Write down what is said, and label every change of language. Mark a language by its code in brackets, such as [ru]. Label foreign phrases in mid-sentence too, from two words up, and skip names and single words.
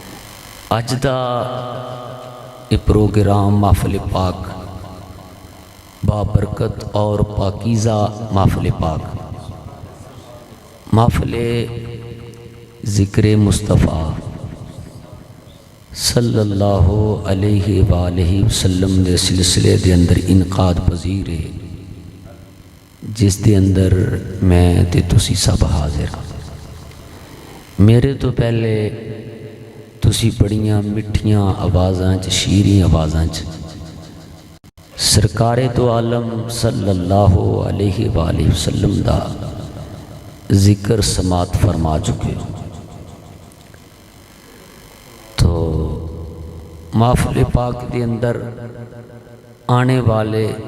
[pa] اج دا یہ پروگرام محفل پاک بابرکت اور پاکیزہ محفل پاک، محفل ذکر مصطفیٰ صلی اللہ علیہ وآلہ وسلم دے سلسلے دے اندر انعقاد پذیر ہے، جس دے اندر میں تے تسی سب حاضر ہاں۔ میرے تو پہلے تسی بڑیاں مٹھیاں آوازاں چ شیریں آوازاں چ سرکار دو عالم صلی اللہ علیہ وآلہ وسلم دا ذکر سماعت فرما چکے ہو، تو محفل پاک دے اندر آنے والے